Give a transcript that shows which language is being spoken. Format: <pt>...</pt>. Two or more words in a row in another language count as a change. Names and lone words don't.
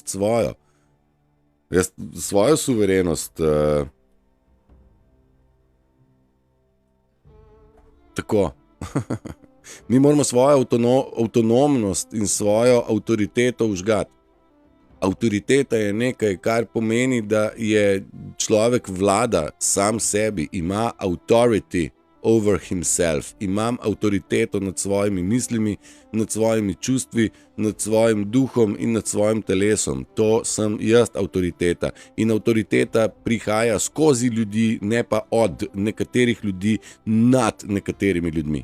<sl>Jaz imam suverenost svojo. Jaz svojo suverenost tako. Mi moramo svojo avtonomnost in svojo avtoriteto vžgati. Avtoriteta je nekaj, kar pomeni, da je človek vlada sam sebi, ima</sl> <en>authority over himself,</en> <sl>imam avtoriteto nad svojimi mislimi, nad svojimi čustvi, nad svojim duhom in nad svojim telesom. To sem jaz avtoriteta. In avtoriteta prihaja skozi ljudi, ne pa od nekaterih ljudi nad nekaterimi ljudmi.</sl>